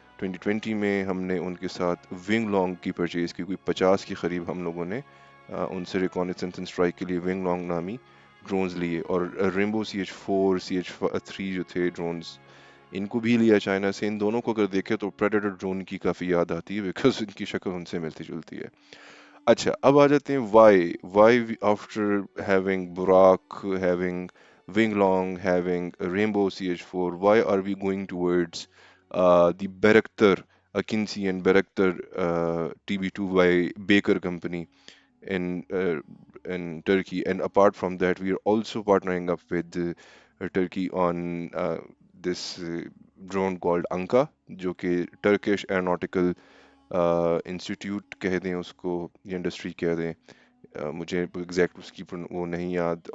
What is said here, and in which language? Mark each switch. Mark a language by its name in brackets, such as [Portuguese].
[Hindi] 2020 में हमने उनके साथ विंग लॉन्ग की परचेज की, कोई 50 के करीब हम लोगों ने उनसे रिकॉनेसेंस एंड स्ट्राइक के लिए विंग लॉन्ग नामी ड्रोन्स लिए। और रेनबो CH4 CH3 जो थे ड्रोन्स, इनको भी लिया चाइना से। इन दोनों को अगर देखें तो प्रेडेटर ड्रोन की काफ़ी याद आती है, बिकॉज इनकी शक्ल उनसे मिलती जुलती है। अच्छा, अब आ जाते हैं [English] Why after having Burraq, having Wing Loong, having Rainbow CH4, why are we going towards the Bayraktar Akinci and Bayraktar TB2 by Baker Company in Turkey? And apart from that, we are also partnering up with Turkey on this drone called Anka, [Hindi] जो कि Turkish aeronautical institute कह दें उसको, ये industry कह दें, मुझे exact उसकी वो नहीं याद।